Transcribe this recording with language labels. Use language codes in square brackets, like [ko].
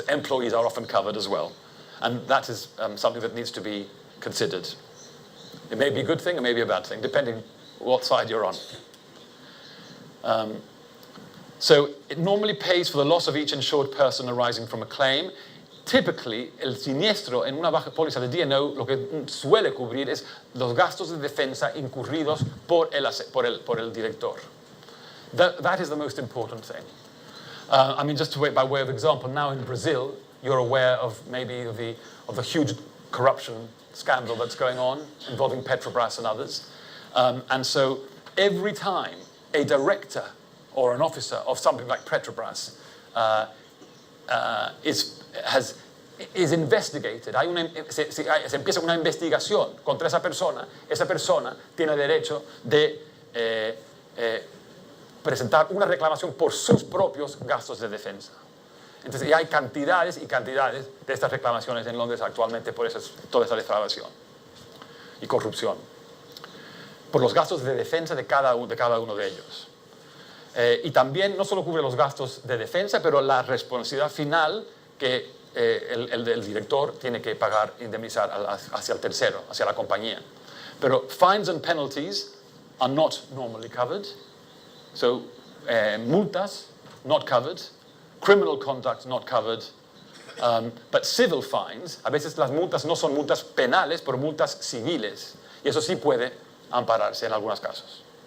[en] Employees are often covered as well. And that is something that needs to be considered. It may be a good thing, it may be a bad thing, depending what side you're on. So it normally pays for the loss of each insured person arising from a claim. Typically, [es] el siniestro en una baja póliza de D&O lo que suele cubrir es los gastos de defensa incurridos por el director. [en] That is the most important thing. I mean, just by way of example, now in Brazil, you're aware of maybe of the huge corruption scandal that's going on involving Petrobras and others. And so every time a director or an officer of something like Petrobras is investigated, [es] se empieza una investigación contra esa persona tiene derecho de presentar una reclamación por sus propios gastos de defensa. Entonces, hay cantidades y cantidades de estas reclamaciones en Londres actualmente por toda esa defraudación y corrupción, por los gastos de defensa de cada uno de ellos. Y también no solo cubre los gastos de defensa, pero la responsabilidad final que el director tiene que pagar, indemnizar hacia el tercero, hacia la compañía. [en] Pero fines and penalties are not normally covered. So multas, not covered. Criminal conduct, not covered. But civil fines, [es] a veces las multas no son multas penales, pero multas civiles. Y eso sí puede ampararse en algunos casos.